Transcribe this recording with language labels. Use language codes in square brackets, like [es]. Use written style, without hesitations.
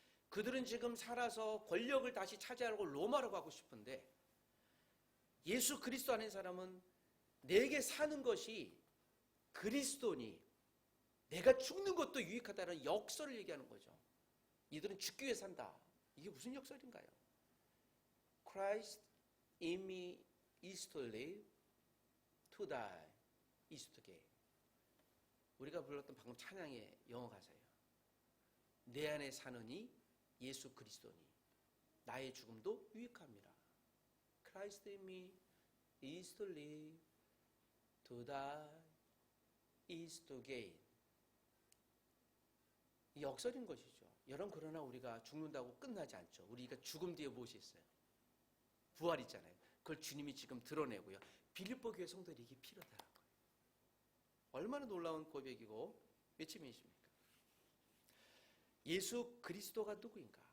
[ko] 그들은 지금 살아서 권력을 다시 차지하려고 로마로 가고 싶은데 예수 그리스도 안에 사람은 내게 사는 것이 그리스도니 내가 죽는 것도 유익하다는 역설을 얘기하는 거죠. 이들은 죽기 위해 산다. 이게 무슨 역설인가요? [en] Christ in me is to live, to die is to gain. [ko] 우리가 불렀던 방금 찬양의 영어 가사예요. 내 안에 사느니 예수 그리스도니 나의 죽음도 유익합니다. [en] Christ in me is to live, to die is to gain. [ko] 이 역설인 것이죠. 여러분, 그러나 우리가 죽는다고 끝나지 않죠. 우리가 죽음 뒤에 무엇이 있어요? 부활 있잖아요. 그걸 주님이 지금 드러내고요. 빌립보 교회 성도들이 이게 필요하다는 거예요. 얼마나 놀라운 고백이고 외침이십니까? 예수 그리스도가 누구인가?